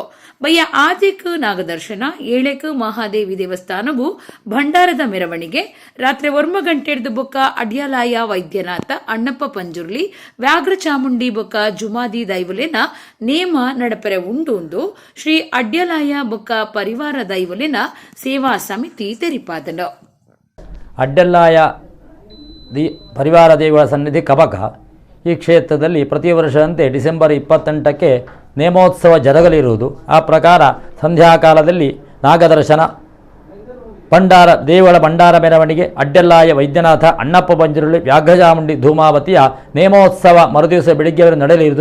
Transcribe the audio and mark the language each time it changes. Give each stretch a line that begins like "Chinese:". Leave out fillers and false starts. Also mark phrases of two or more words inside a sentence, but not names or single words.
Tulu: ಬಯ್ಯ ಆದಿಕ್ ನಾಗದರ್ಶನ 7 ಮಹಾದೇವಿ ದೇವಸ್ಥಾನಗೂ ಭಂಡಾರದ ಮೆರವಣಿಗೆ ರಾತ್ರಿ 9 ಗಂಟೆಡ್ದು ಬೊಕ್ಕ ಅಡ್ಯಾಲಾಯ ವೈದ್ಯನಾಥ ಅಣ್ಣಪ್ಪ ಪಂಜುರ್ಲಿ ವ್ಯಾಘ್ರ ಚಾಮುಂಡಿ ಬೊಕ್ಕ ಜುಮಾದಿ ದೈವಲೆನ ನೇಮ ನಡಪರೆ ಉಂಡು ಶ್ರೀ ಅಡ್ಯಾಲಾಯ ಬೊಕ್ಕ ಪರಿವಾರ ದೈವಲೆನ ಸೇವಾ ಸಮಿತಿ ತೆರಿಪಾದನು.
Kannada: ಅಡ್ಯಾಲಾಯ ಪರಿವಾರ ದೇವರ ಸನ್ನಿಧಿ ಕಬಕ ಈ ಕ್ಷೇತ್ರದಲ್ಲಿ ಪ್ರತಿ ವರ್ಷದಂತೆ ಡಿಸೆಂಬರ್ 28 ನೇಮೋತ್ಸವ ಜರುಗಲಿರುವುದು. ಆ ಪ್ರಕಾರ ಸಂಧ್ಯಾಕಾಲದಲ್ಲಿ ನಾಗದರ್ಶನ ದೇವಳ ಭಂಡಾರ ಮೆರವಣಿಗೆ ಅಡ್ಡೆಲ್ಲಾಯ ವೈದ್ಯನಾಥ ಅಣ್ಣಪ್ಪ ಬಂಜರುಳಿ ವ್ಯಾಘ್ರಚಾಮುಂಡಿ ಧೂಮಾವತಿಯ ನೇಮೋತ್ಸವ ಮರುದಿವಸ ಬೆಳಿಗ್ಗೆವರೆಗೆ ನಡೆಯಲಿರುವುದು.